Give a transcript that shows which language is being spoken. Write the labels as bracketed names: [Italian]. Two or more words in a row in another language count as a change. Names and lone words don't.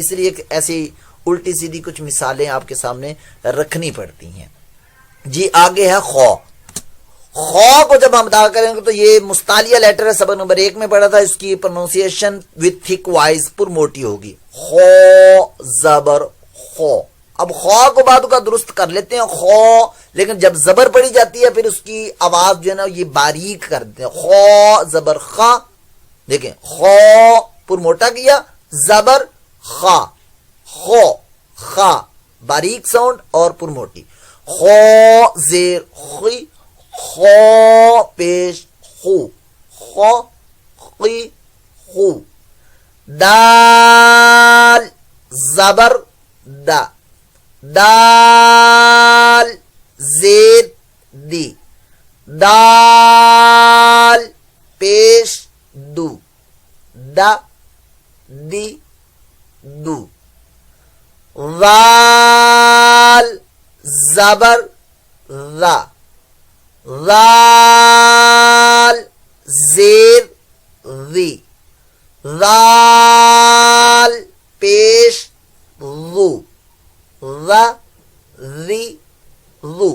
[Urdu] اس لیے ایسی الٹی سیدھی کچھ مثالیں آپ کے سامنے رکھنی پڑتی ہیں. جی آگے ہے خو. خو کو جب ہم ادا کریں گے تو یہ مستعلیہ لیٹر ہے, سبق نمبر 1 میں پڑھا تھا, اس کی پروننسیشن [English] with thick [Urdu] وائز پر موٹی ہوگی. خو زبر خو, اب خو کو بعد کا درست کر لیتے ہیں خو، لیکن جب زبر پڑی جاتی ہے پھر اس کی آواز جو ہے نا یہ باریک کر دیتے ہیں. خو زبر خا، دیکھیں خو پر موٹا کیا، زبر خا، خو خا باریک ساؤنڈ اور پر موٹی. خو زیر خی، خو پیش خو، خو خی خو. دال زبر دا، دال زیر دی، دال پیش دو، دا دی دو. ذال زبر ذا، ذال زیر ذی، ذال پیش ذو، ذا ذی ذو.